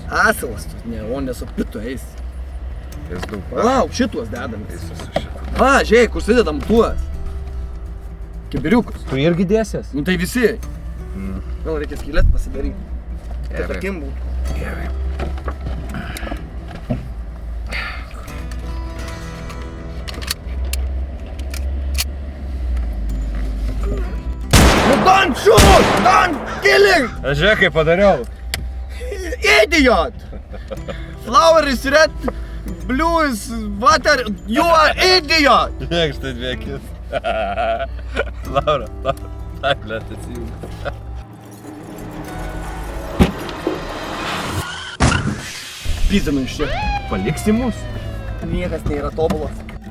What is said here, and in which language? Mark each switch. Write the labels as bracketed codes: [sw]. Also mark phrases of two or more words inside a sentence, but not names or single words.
[lt] Asilas, ne, o ne su pitu eis. Jis daug Palauk, šitos dedamės. Eisiu su šitą. Va, žiūrėk, užsidedam tuos. Kibiriukus. Tu irgi dėsies? Nu tai visi. Gal reikia skylės pasidaryti. Kad akim būtų. Gerai. [en] Don't shoot! Don't killing! [lt] Žiūrėk, kaip padariau. Idiot! [en] Flower is red, blue is water, you are idiot! [lt] Žiūrėk, štai dviekis. Laura, tai blėt atsijungi. Pizinu iš čia. Paliksi mus? Niekas nėra tobulas.